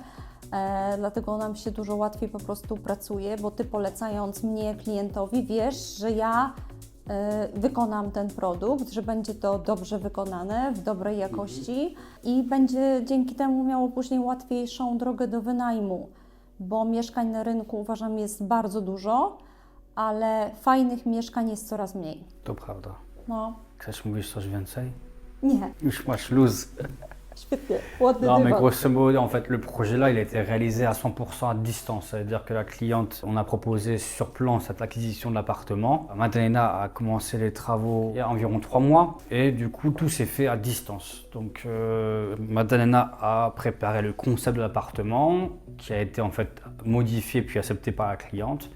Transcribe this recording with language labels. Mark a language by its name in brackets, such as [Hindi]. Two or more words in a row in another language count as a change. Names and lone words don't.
[Polish] Dlatego nam się dużo łatwiej po prostu pracuje, bo Ty polecając mnie klientowi wiesz, że ja wykonam ten produkt, że będzie to dobrze wykonane, w dobrej jakości i będzie dzięki temu miało później łatwiejszą drogę do wynajmu, bo mieszkań na rynku uważam jest bardzo dużo, ale fajnych mieszkań jest coraz mniej. To prawda. No. Chcesz mówić coś więcej? Nie. Już masz luz. Świetnie, ładny [French] Non, mais [Polish] dywan. [French] grosso modo, en fait, le projet-là, il a été réalisé à 100% à distance. Ça veut dire que la cliente, on a proposé sur plan cette acquisition de l'appartement. Madalena a commencé les travaux il y a environ 3 mois et du coup, tout s'est fait à distance. Donc, Madalena a préparé le concept de l'appartement qui a été en fait modifié puis accepté par la cliente.